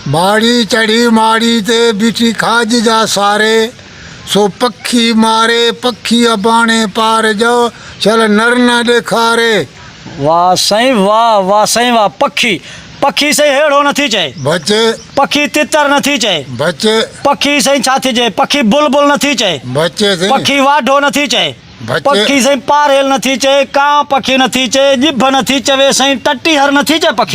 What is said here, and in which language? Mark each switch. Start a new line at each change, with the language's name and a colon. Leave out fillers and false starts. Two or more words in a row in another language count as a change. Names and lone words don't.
Sindhi: माड़ी चढ़ी माड़ी ते बीठी खाज जा सारे, सो पखी मारे पखी अबाणे पार जो, चल नर न ॾेखारे। वाह साईं वाह, वाह साईं वाह। पखी पखी साईं हेड़ो नथी चए, बचे पखी तितर नथी चए, बचे पखी साईं छा थी चए, पखी बुलबुल नथी चए, बचे से पखी वाढो नथी चए, बचे पखी साईं पारेल नथी चए, कां पखी नथी चए, जिभ नथी चवे साईं, टटीहर नथी चए पखी।